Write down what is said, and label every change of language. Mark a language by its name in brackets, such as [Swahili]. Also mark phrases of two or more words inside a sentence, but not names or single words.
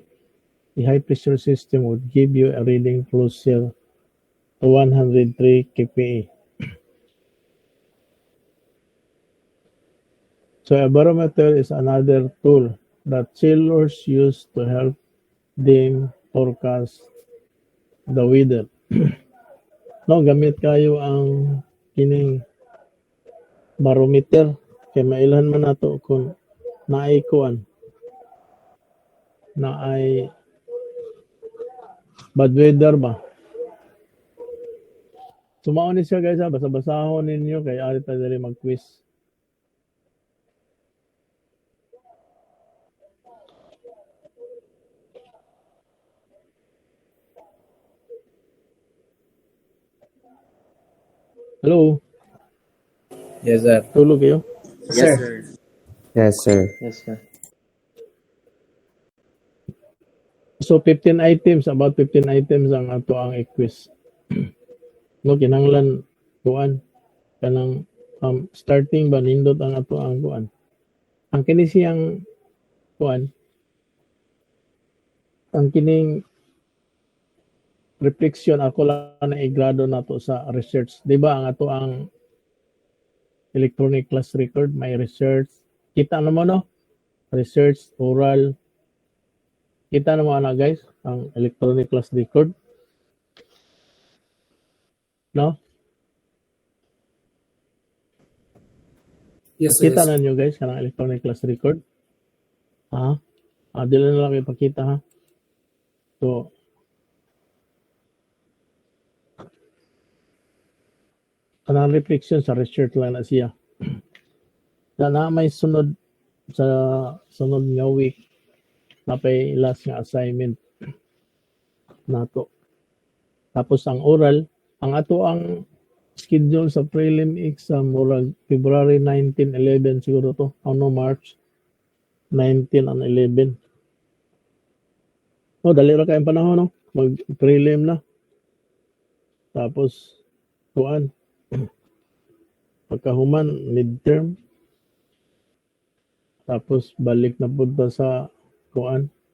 [English] The high pressure system would give you a reading closer to 103 kPa. So a barometer is another tool that sailors use to help them forecast the weather. [Cebuano] No, gamit kayo ang kining barometer kay mailhan man nato kung naay kuan naay bad weather ba. Sumao ni siya guys ha, basa-basahon ninyo kay ari ta diri mag-quiz. Hello, [English] Yes, sir. [Cebuano] tulog kayo? [English] Yes, sir. Yes, sir. Yes, sir. So 15 items, about 15 items [Cebuano] ang ato ang quiz. No, kinahanglan kuan kanang starting ba nindot ang ato ang kuan. Ang kini siyang kuan ang kining reflection ako lang na i-grado nato sa research. Di ba ang ato ang [English] electronic class record, [Cebuano] may research. Kita naman no? Research, oral. Kita naman na guys, ang [English] electronic class record. [Cebuano] No? [English] Yes, sir. [Cebuano] Kita na nyo guys, kanang [English] electronic class record. [Cebuano] Ha? Dili na lang ipakita ha. So, kanang reflection sa research lang na siya. Na may sunod sa sunod nga week na pay last nga assignment nato. Tapos ang oral, ang ato ang schedule sa prelim exam murag February 19, 11 siguro to, ano March. 19 and 11. Oh, dali ra kayong panahon, no? Mag-prelim na. Tapos, kuan. Pagkahuman, midterm. Tapos, balik na punta sa kuan.